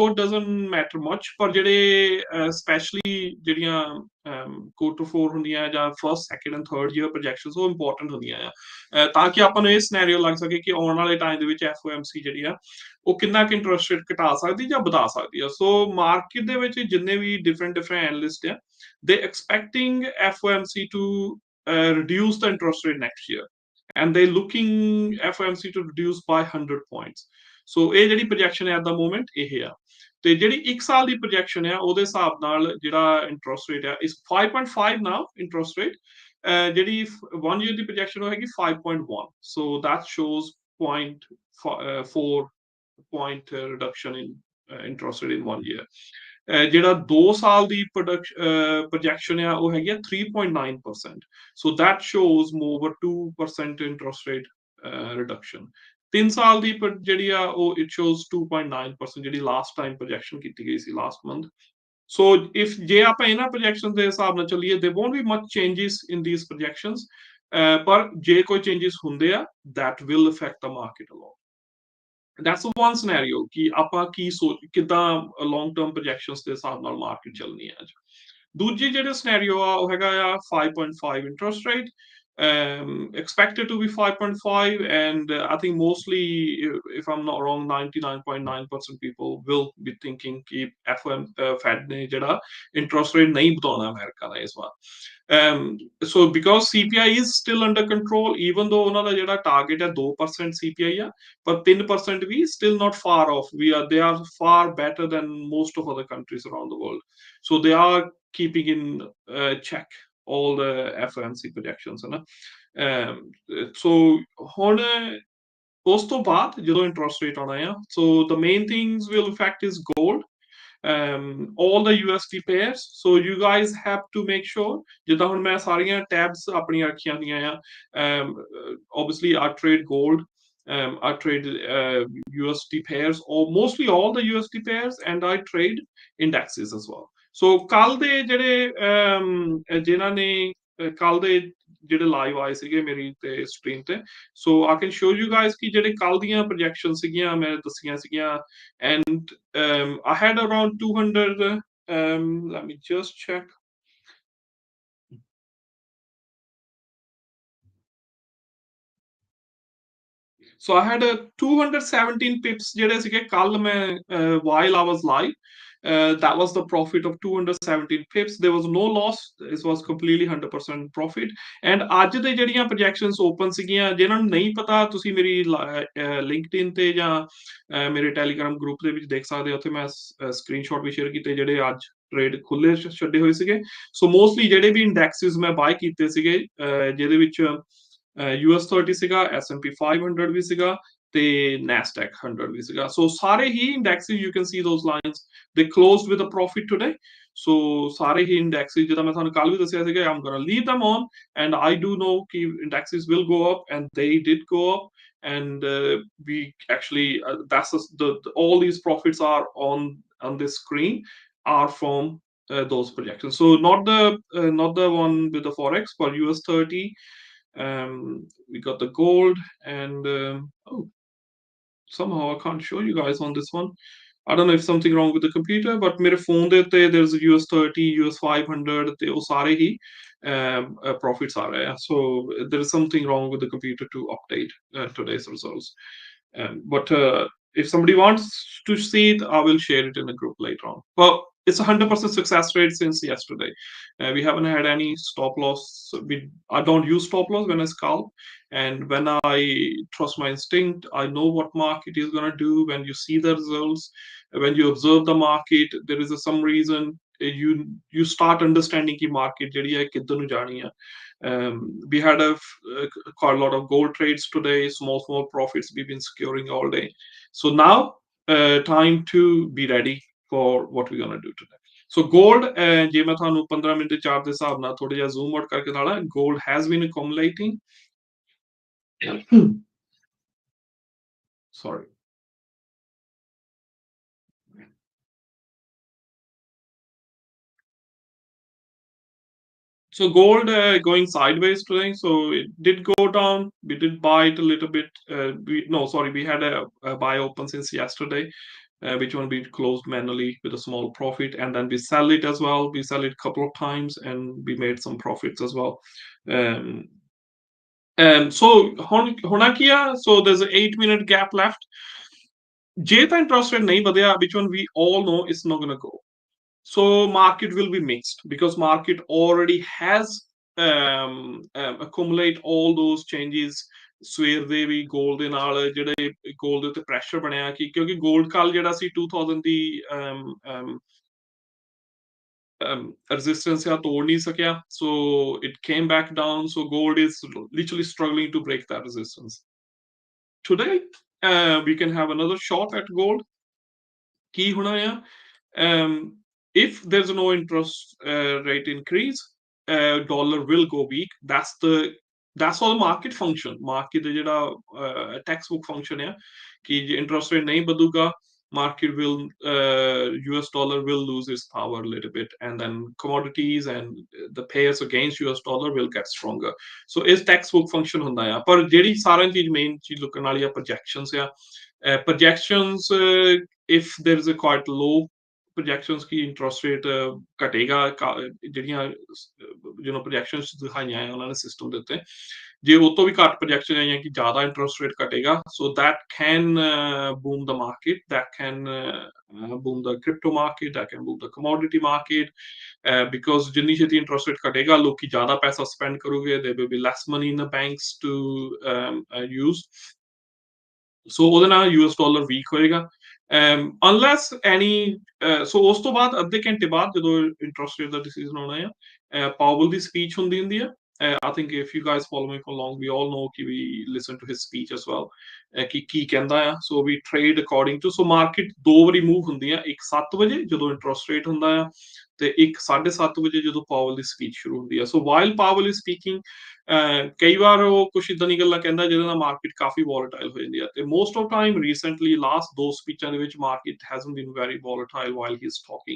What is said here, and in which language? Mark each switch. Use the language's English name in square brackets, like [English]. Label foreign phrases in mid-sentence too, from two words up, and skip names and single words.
[Punjabi] ਉਹ [English] doesn't matter much [Punjabi] ਪਰ ਜਿਹੜੇ ਸਪੈਸ਼ਲੀ ਜਿਹੜੀਆਂ ਕੁਆਟਰ 4 ਹੁੰਦੀਆਂ ਜਾਂ [English] first second and third year projections [Punjabi] ਉਹ ਇੰਪੋਰਟੈਂਟ ਹੁੰਦੀਆਂ ਆ ਤਾਂ ਕਿ ਆਪਾਂ ਨੂੰ ਇਹ ਸਿਨੈਰੀਓ ਲੱਗ ਸਕੇ ਕਿ ਆਉਣ ਵਾਲੇ ਟਾਈਮ ਦੇ ਵਿੱਚ FOMC ਜਿਹੜੀ ਆ ਉਹ ਕਿੰਨਾ ਕੁ [English] interest rate [Punjabi] ਘਟਾ ਸਕਦੀ ਜਾਂ ਵਧਾ ਸਕਦੀ ਆ ਸੋ ਮਾਰਕੀਟ ਦੇ ਵਿੱਚ ਜਿੰਨੇ ਵੀ [English] different analyst [Punjabi] ਆ ਦੇ [English] expecting FOMC to reduce the interest rate next year and they looking FOMC to reduce by 100 points [Punjabi] ਸੋ ਇਹ ਜਿਹੜੀ ਪ੍ਰੋਜੈਕਸ਼ਨ ਹੈ [English] at the moment [Punjabi] ਇਹ ਆ ਤੇ ਜਿਹੜੀ 1 ਸਾਲ ਦੀ ਪ੍ਰੋਜੈਕਸ਼ਨ ਆ ਉਹਦੇ ਹਿਸਾਬ ਨਾਲ ਜਿਹੜਾ [English] interest rate [Punjabi] ਆ [English] is 5.5 now interest rate [Punjabi] ਜਿਹੜੀ 1 year ਦੀ ਪ੍ਰੋਜੈਕਸ਼ਨ ਉਹ ਹੈਗੀ 5.1 ਸੋ [English] that shows 0.4 point reduction in interest rate in 1 year [Punjabi] ਜਿਹੜਾ 2 ਸਾਲ ਦੀ ਪ੍ਰੋਜੈਕਸ਼ਨ ਆ ਉਹ ਹੈਗੀ ਆ 3.9% [English] so that shows more over 2% interest rate reduction [Punjabi] 3 ਸਾਲ ਦੀ ਜਿਹੜੀ ਆ ਉਹ [English] it shows 2.9% [Punjabi] ਜਿਹੜੀ [English] last time projection [Punjabi] ਕੀਤੀ ਗਈ ਸੀ [English] last month. [Punjabi] ਸੋ ਇਫ ਜੇ ਆਪਾਂ ਇਹਨਾਂ ਪ੍ਰੋਜੈਕਸ਼ਨ ਦੇ ਹਿਸਾਬ ਨਾਲ ਚੱਲੀਏ ਦੇ [English] won't be much changes in these projections, [Punjabi] ਪਰ ਜੇ ਕੋਈ ਚੇਂजेस ਹੁੰਦੇ ਆ [English] that will affect the market a lot. That's one scenario [Punjabi] ਕਿ ਆਪਾਂ ਕੀ ਸੋਚ ਕਿਦਾਂ [English] long term projections [Punjabi] ਦੇ ਹਿਸਾਬ ਨਾਲ ਮਾਰਕੀਟ ਚੱਲਣੀ ਹੈ ਅੱਜ। ਦੂਜੀ ਜਿਹੜੇ ਸਿਨੈਰੀਓ ਆ ਉਹ ਹੈਗਾ ਆ [English] 5.5 interest rate, expected to be 5.5, and I think mostly, if I'm not wrong, 99.9% people will be thinking [Hindi] कि Fed ने [Punjabi] ਜਿਹੜਾ interest rate नहीं ਵਧਾਉਣਾ ਅਮਰੀਕਾ ਦਾ ਇਸ ਵਾਰ। [English] So because CPI is still under control, even though [Punjabi] ਉਹਨਾਂ ਦਾ ਜਿਹੜਾ ਟਾਰਗੇਟ ਹੈ 2% CPI ਆ, [English] but 3% ਵੀ still not far off. They are far better than most of other countries around the world. So they are keeping in check all the FOMC projections, [Hindi] है ना? [Punjabi] So ਹੁਣ ਉਸ ਤੋਂ ਬਾਅਦ ਜਦੋਂ [English] interest rate [Punjabi] ਆਉਣਾ ਆ, [English] so the main things will affect is gold, all the USD pairs. So you guys have to make sure [Punjabi] ਜਿੱਦਾਂ ਹੁਣ ਮੈਂ ਸਾਰੀਆਂ ਟੈਬਸ ਆਪਣੀਆਂ ਰੱਖੀਆਂ ਹੋਈਆਂ ਆ, [English] obviously I trade gold, I trade USD pairs, or mostly all the USD pairs, and I trade indexes as well. [Punjabi] So ਕੱਲ ਦੇ ਜਿਹੜੇ ਜਿਨ੍ਹਾਂ ਨੇ ਕੱਲ ਦੇ ਜਿਹੜੇ ਲਾਈਵ ਆਏ ਸੀਗੇ ਮੇਰੀ ਤੇ ਸਟ੍ਰੀਮ ਤੇ, [English] so I can show you guys [Punjabi] ਕਿ ਜਿਹੜੇ ਕੱਲ ਦੀਆਂ ਪ੍ਰੋਜੈਕਸ਼ਨ ਸੀਗੀਆਂ ਮੈਂ ਦੱਸੀਆਂ ਸੀਗੀਆਂ, [English] and I had around 200, let me just check. So I had a 217 pips ਜਿਹੜੇ ਸੀਗੇ ਕੱਲ ਮੈਂ while I was live. That was the profit of 217 pips. There was no loss. This was completely 100% profit. [Punjabi] And ਅੱਜ ਦੇ ਜਿਹੜੀਆਂ [English] projections open [Punjabi] ਸੀਗੀਆਂ, ਜਿਹਨਾਂ ਨੂੰ ਨਹੀਂ ਪਤਾ ਤੁਸੀਂ ਮੇਰੀ LinkedIn ਤੇ ਜਾਂ ਮੇਰੇ Telegram group ਦੇ ਵਿੱਚ ਦੇਖ ਸਕਦੇ ਹੋ, ਉੱਥੇ ਮੈਂ screenshot ਵੀ share ਕੀਤੇ ਜਿਹੜੇ ਅੱਜ ਟ੍ਰੇਡ ਖੁੱਲੇ ਛੱਡੇ ਹੋਏ ਸੀਗੇ। [English] so mostly [Punjabi] ਜਿਹੜੇ ਵੀ ਇੰਡੈਕਸਿਸ ਮੈਂ ਬਾਏ ਕੀਤੇ ਸੀਗੇ, ਜਿਹਦੇ ਵਿੱਚ US30 ਸੀਗਾ, S&P 500 ਵੀ ਸੀਗਾ ਤੇ NASDAQ 100 ਵੀ ਸੀਗਾ। ਸੋ ਸਾਰੇ ਹੀ ਇੰਡੈਕਸਿਸ, [English] you can see those lines, they closed with a profit today. [Punjabi] So ਸਾਰੇ ਹੀ ਇੰਡੈਕਸਿਸ ਜਿੱਦਾਂ ਮੈਂ ਤੁਹਾਨੂੰ ਕੱਲ ਵੀ ਦੱਸਿਆ ਸੀਗਾ, [English] I'm gonna leave them on, and I do know ਕਿ indexes will go up, and they did go up. And we actually that's all these profits are on this screen are from those projections. So not the one with the forex, but US30. We got the gold, and oh, somehow I can't show you guys on this one. I don't know if something wrong with the computer, but [Punjabi] ਮੇਰੇ phone ਦੇ ਉੱਤੇ [English] there's US30, US 500 [Punjabi] ਤੇ ਉਹ ਸਾਰੇ ਹੀ profits ਆ ਰਹੇ ਆ। [English] So there is something wrong with the computer to update today's results. But if somebody wants to see it, I will share it in a group later on. But it's 100% success rate since yesterday. We haven't had any stop loss. I don't use stop loss when I scalp, and when I trust my instinct, I know what market is going to do. When you see the results, when you observe the market, there is some reason you start understanding the market [Punjabi] ਜਿਹੜੀ ਹੈ ਕਿੱਧਰ ਨੂੰ ਜਾਣੀ ਆ। [English] We had quite a lot of gold trades today, small profits we've been securing all day. So now time to be ready for what we're going to do today. So gold, [Punjabi] ਜੇ ਮੈਂ ਤੁਹਾਨੂੰ 15 ਮਿੰਟ ਦੇ ਚਾਰਟ ਦੇ ਹਿਸਾਬ ਨਾਲ ਥੋੜਾ ਜਿਹਾ [English] zoom out [Punjabi] ਕਰਕੇ ਦਿਖਾਣਾ, [English] gold has been accumulating. Sorry. So gold going sideways today. So it did go down. We did buy it a little bit. We had a buy open since yesterday, which one we closed manually with a small profit, and then we sell it as well. We sell it a couple of times, and we made some profits as well. So Honakia, so there's an 8-minute gap left. [Punjabi] ਜੇ ਤਾਂ [English] interest rate [Punjabi] ਨਹੀਂ ਵਧਿਆ, [English] which one we all know it's not going to go. So market will be mixed because market already has accumulate all those changes. [Punjabi] ਸਵੇਰ ਦੇ ਵੀ ਗੋਲਡ ਦੇ ਨਾਲ ਜਿਹੜੇ ਗੋਲਡ ਦੇ ਉੱਤੇ ਪ੍ਰੈਸ਼ਰ ਬਣਿਆ ਕਿ ਕਿਉਂਕਿ ਗੋਲਡ ਕੱਲ ਜਿਹੜਾ ਸੀ 2000 ਦੀ resistance ਆ ਤੋੜ ਨਹੀਂ ਸਕਿਆ, [English] so it came back down. So gold is literally struggling to break that resistance. Today we can have another shot at gold. [Punjabi] ਕੀ ਹੋਣਾ ਆ, [English] if there's no interest rate increase, dollar will go weak. That's the that's how the market function. [Punjabi] Market ਦਾ ਜਿਹੜਾ [English] textbook function [Punjabi] ਹੈ ਕਿ ਜੇ [English] interest rate [Punjabi] ਨਹੀਂ ਵਧੂਗਾ, [English] market will US dollar will lose its power a little bit, and then commodities and the pairs against US dollar will get stronger. [Punjabi] So ਇਸ [English] textbook function [Punjabi] ਹੁੰਦਾ ਆ, ਪਰ ਜਿਹੜੀ ਸਾਰਿਆਂ ਚੀਜ਼ main ਚੀਜ਼ ਲੁਕਣ ਵਾਲੀ ਆ projections ਆ। [English] projections if there is a quite low projections [Hindi] की इंटरेस्ट रेट घटेगा, [Punjabi] ਜਿਹੜੀਆਂ projections ਦਿਖਾਈਆਂ ਆ ਉਹਨਾਂ ਨੇ ਸਿਸਟਮ ਦੇ ਉੱਤੇ, ਜੇ ਉਹ ਤੋਂ ਵੀ ਘੱਟ ਪ੍ਰੋਜੈਕਸ਼ਨ ਆਈਆਂ ਕਿ ਜ਼ਿਆਦਾ [English] interest rate [Punjabi] ਘਟੇਗਾ, ਸੋ [English] that can boom the market, that can boom the crypto market, that can boom the commodity market, because [Punjabi] ਜਿੰਨੀ ਛੇਤੀ [English] interest rate [Punjabi] ਘਟੇਗਾ ਲੋਕੀ ਜ਼ਿਆਦਾ ਪੈਸਾ ਸਪੈਂਡ ਕਰੋਗੇ, [English] there will be less money in the banks to use, [Punjabi] ਸੋ ਉਹਦੇ ਨਾਲ [English] US dollar weak [Punjabi] ਹੋਏਗਾ, [English] unless any. [Punjabi] ਸੋ ਉਸ ਤੋਂ ਬਾਅਦ ਅੱਧੇ ਘੰਟੇ ਬਾਅਦ ਜਦੋਂ [English] interest rate [Punjabi] ਦਾ ਡਿਸੀਜਨ ਹੋਣਾ ਆ, ਪਾਵਲ ਦੀ ਸਪੀਚ ਹੁੰਦੀ ਆ। [English] I think if you guys follow me for long, we all know ਕਿ we listen to his speech as well, [Punjabi] ਕਿ ਕੀ ਕਹਿੰਦਾ ਆ, [English] so we trade according to, so [Punjabi] market ਦੋ ਵਾਰੀ ਮੂਵ ਹੁੰਦੀ ਆ, ਇੱਕ 7 ਵਜੇ ਜਦੋਂ [English] interest rate [Punjabi] ਹੁੰਦਾ ਆ, ਤੇ ਇੱਕ 7:30 ਵਜੇ ਜਦੋਂ ਪਾਵਲ ਦੀ ਸਪੀਚ ਸ਼ੁਰੂ ਹੁੰਦੀ ਆ। [English] so while Powell is speaking, [Punjabi] ਕਈ ਵਾਰ ਉਹ ਕੁਛ ਇਦਾਂ ਦੀ ਗੱਲਾਂ ਕਹਿੰਦਾ ਜਿਹਦੇ ਨਾਲ ਮਾਰਕੀਟ ਕਾਫੀ ਵੋਲੇਟਾਈਲ ਹੋ ਜਾਂਦੀ ਹੈ, ਤੇ [English] most of time recently last [Punjabi] ਦੋ ਸਪੀਚਾਂ ਦੇ ਵਿੱਚ [English] market hasn't been very volatile while he is talking.